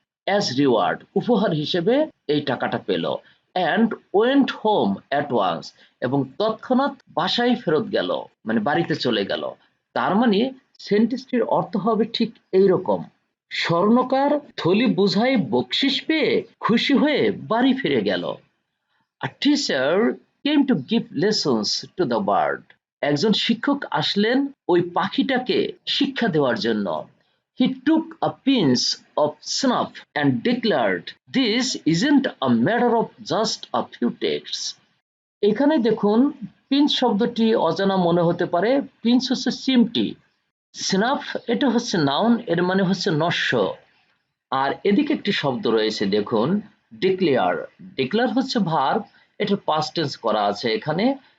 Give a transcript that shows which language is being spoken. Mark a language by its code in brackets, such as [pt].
[bn] As reward, উপহার হিসেবে এই টাকাটা পেল। And went home at once, এবং তৎক্ষণাৎ বাসায় ফেরত গেল, মানে বাড়িতে চলে গেল। তার মানে সেন্টেন্সটির অর্থ হবে ঠিক এইরকম: স্বর্ণকার থলি বোঝাই বকশিশ পেয়ে খুশি হয়ে বাড়ি ফিরে গেল। [en] A teacher came to give lessons to the bird. [bn] একজন শিক্ষক আসলেন ওই পাখিটাকে শিক্ষা দেওয়ার জন্য। [en] He took a pinch of snuff and declared, "This isn't a matter of just a few texts." [bn] এখানে দেখুন, পিঞ্চ শব্দটি অজানা মনে হতে পারে। পিঞ্চ হচ্ছে চিমটি, স্নাফ এটা হচ্ছে নাউন, এর মানে হচ্ছে নস্য। আর এদিকে একটি শব্দ রয়েছে দেখুন, ডিক্লেয়ার। ডিক্লেয়ার হচ্ছে ভার্ব, এটার পাস্ট টেন্স করা আছে এখানে।